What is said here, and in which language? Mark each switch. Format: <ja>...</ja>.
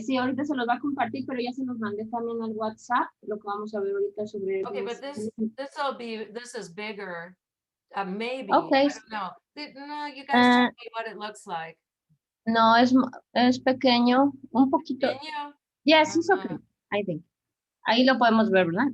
<es>Sí, ahorita se los va a compartir, pero ya se los mandé también al WhatsApp, lo que vamos a ver ahorita sobre.</es> <en>Okay, but this is bigger. Maybe. Okay. I don't know. No, you guys tell me what it looks like.</en> <es>No, es pequeño, un poquito.</es> <en>Can you? Yes, it's okay, I think.</en> <es>Ahí lo podemos ver, ¿verdad?</es>